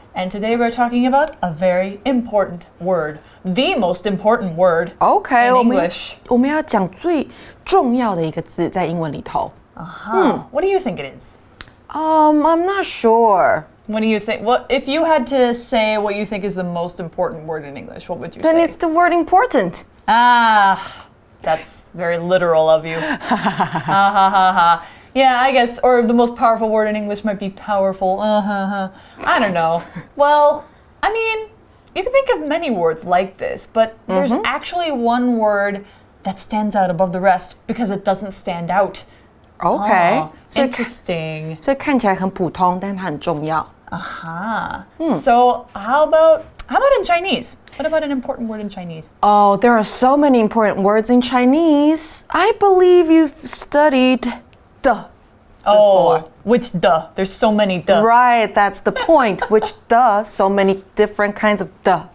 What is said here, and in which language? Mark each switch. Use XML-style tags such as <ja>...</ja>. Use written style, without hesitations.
<en>And today we're talking about a very important word. The most important word in English.</en> <zh>我们要讲最重要的一个字在英文里头。</zh> <en>What do you think it is? I'm not sure. What do you think? Well, if you had to say what you think is the most important word in English, what would you say? Then it's the word important. That's very literal of you. Yeah, I guess, or the most powerful word in English might be powerful. I don't know. Well, I mean, you can think of many words like this, but there's actually one word that stands out above the rest because it doesn't stand out. Okay. Interesting.</en> <zh>所以看起来很普通，但它很重要。</zh> <en>So how about in Chinese? What about an important word in Chinese? Oh, there are so many important words in Chinese. I believe you've studied "de" before. Which "de"? There's so many "de." Right, that's the point. Which "de"? So many different kinds of "de."</en>